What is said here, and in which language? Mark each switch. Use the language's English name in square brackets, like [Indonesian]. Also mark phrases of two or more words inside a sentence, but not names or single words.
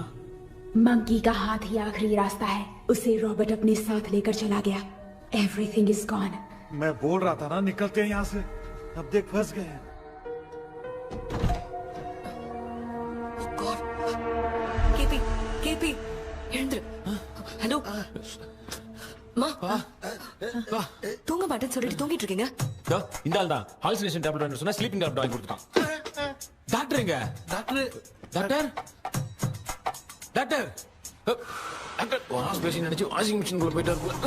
[Hindi] मंकी का हाथ ही आखिरी रास्ता है। उसे रॉबर्ट अपने साथ लेकर चला गया। [English] Everything is gone. [Hindi] मैं बोल रहा था ना निकलते हैं यहाँ से, अब देख फंस गए हैं। केपी, केपी, [Tamil] எழுந்துரு. ஹலோ மா, தூங்க மாட்டேன்னு சொல்லிட்டு தூங்கிட்டு இருக்கீங்க? இந்த ஆள் தான் [English] hallucination tablet [Tamil] வாங்கி சொன்னா [English] sleeping tablet [Tamil] வாங்கி கொடுத்துட்டான். டாக்டர் எங்க? டாக்டர் டாக்டர் டாக்டர் டாக்டர் [English] wash basin [Tamil] நினைச்சு [English] washing machine [Tamil] குள்ள போயிட்டாரு.